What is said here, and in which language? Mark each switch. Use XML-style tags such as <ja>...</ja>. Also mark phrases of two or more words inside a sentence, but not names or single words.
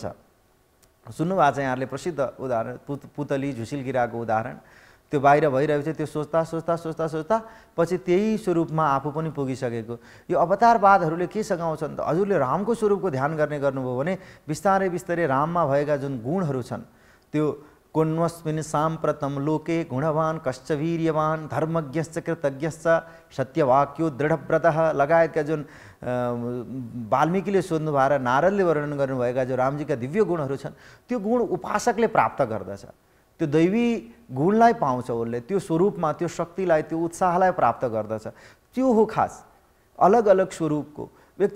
<ne>सुन्नुभएको छ यहाँहरूले प्रसिद्ध उदाहरण, पुतली झुसिल किराको उदाहरण। त्यो बाहिर भइरहेको छ, त्यो सोच्दा सोच्दा सोच्दा सोच्दा पछि त्यही स्वरूपमा आफू पनि पुगिसकेको। यो अवतारवादहरूले के सघाउँछन् त? हजुरले रामको स्वरूपको ध्यान गर्ने गर्नुभयो भने बिस्तारै बिस्तारै राममा भएका जुन गुणहरू छन्, त्यो</ne> <sa>कोन्वस्मिन् साम्प्रतम लोके गुणवान कश्च वीर्यवान धर्मज्ञश्च कृतज्ञश्च सत्यवाक्यो दृढव्रतः</sa> <ne>लगायतका जुन वाल्मीकिले सोध्नु भएर नारदले वर्णन गर्नुभएका जो रामजीका दिव्य गुणहरू छन्, त्यो गुण उपासकले प्राप्त गर्दछ। त्यो दैवी गुणलाई पाउँछ उसले, त्यो स्वरूपमा त्यो शक्तिलाई, त्यो उत्साहलाई प्राप्त गर्दछ। त्यो हो खास अलग अलग स्वरूपको व्यक्ति।</ne>